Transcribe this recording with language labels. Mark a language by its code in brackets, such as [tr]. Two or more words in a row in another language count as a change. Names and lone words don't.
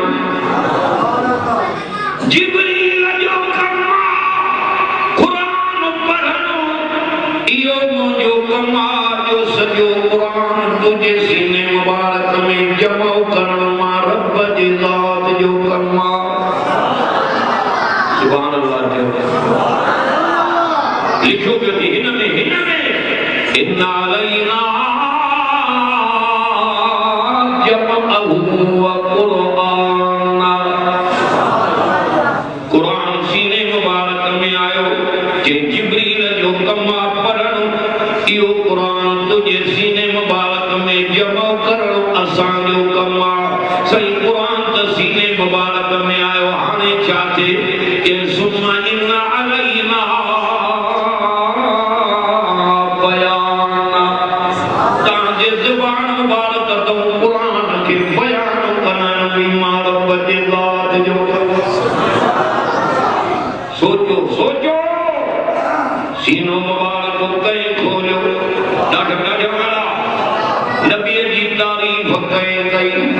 [sd] जिब्रील जो कम कुरान पढ़णो इहो मुंहिंजो कम जो सॼो कुरान तुंहिंजे सीने मुबारक में जमा करणु मां रब जी ज़ात जो कम [ar] سبحان الله [sd] लिखो पियो थी हिन में [ar] إن علينا جمعه وقرآنه [sd] कुरान सीने मुबारक में आयो जे जिब्रील जो कम पढ़णु इहो कुरान तुझे सीने मुबारक में जमा करणु असां जो कम सही कुरान त सीने मुबारक में आयो हाणे छा थिए के [ar] ثم إن علينا [sd] सोचो सोचो सीनो मुबारक कई खोलियो ॾाढा वाला नबी जी तारीफ़ कई